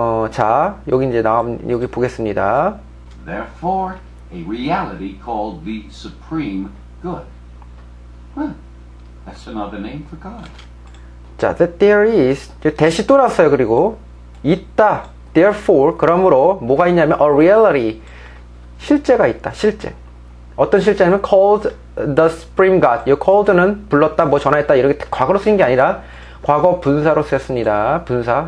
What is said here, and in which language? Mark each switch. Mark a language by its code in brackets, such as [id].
[ko] 자, 여기 이제 여기 보겠습니다. [en] Therefore, a reality called the supreme good. That's another name for God. [ko] 자, [en] that there is, [ko] 대시 또 나왔어요. 그리고 있다. Therefore, 그러므로 뭐가 있냐면 [en] a reality, [ko] 실제가 있다. 실제. 어떤 실제냐면 [en] called the supreme God. [ko] 이 called는 불렀다, 뭐 전화했다 이렇게 과거로 쓰인 게 아니라 과거 분사로 쓰였습니다. 분사.